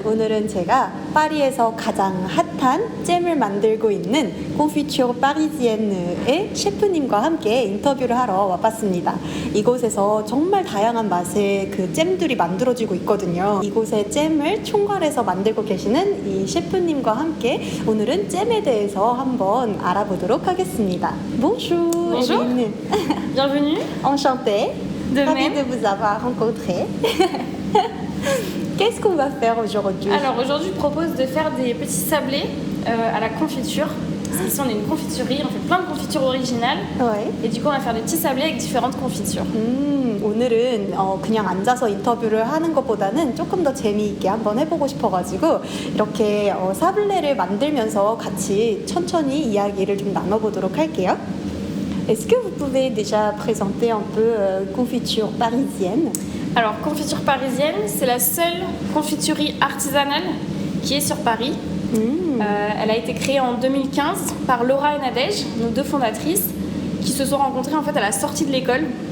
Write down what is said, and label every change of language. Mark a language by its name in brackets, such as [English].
[Korean] 오늘은 제가 파리에서 가장 핫한 잼을 만들고 있는 Confiture Parisienne의 셰프님과 함께 인터뷰를 하러 와봤습니다. 이곳에서 정말 다양한 맛의 그 잼들이 만들어지고 있거든요. 이곳의 잼을 총괄해서 만들고 계시는 이 셰프님과 함께 오늘은 잼에 대해서 한번 알아보도록 하겠습니다. [French] Bonjour. Bonjour. Bienvenue. Enchantée. De Ravie même. de vous avoir rencontré. Qu'est-ce qu'on va faire aujourd'hui? Alors aujourd'hui, je propose de faire des petits sablés à la confiture. Parce qu'ici, on est une confiturerie, on fait plein de confitures originales. Ouais. Et du coup, on va faire des petits sablés avec différentes confitures. [Korean] 오늘은 그냥 앉아서 인터뷰를 하는 것보다는 조금 더 재미있게 한번 해보고 싶어가지고 이렇게 사블레를 만들면서 같이 천천히 이야기를 좀 나눠보도록 할게요. [French] Est-ce que vous pouvez déjà présenter un peu confiture parisienne? Alors, Confiture Parisienne, c'est la seule confiturerie artisanale qui est sur Paris. Elle a été créée en 2015 par Laura et Nadège, nos deux fondatrices, qui se sont rencontrées en fait à la sortie de l'école.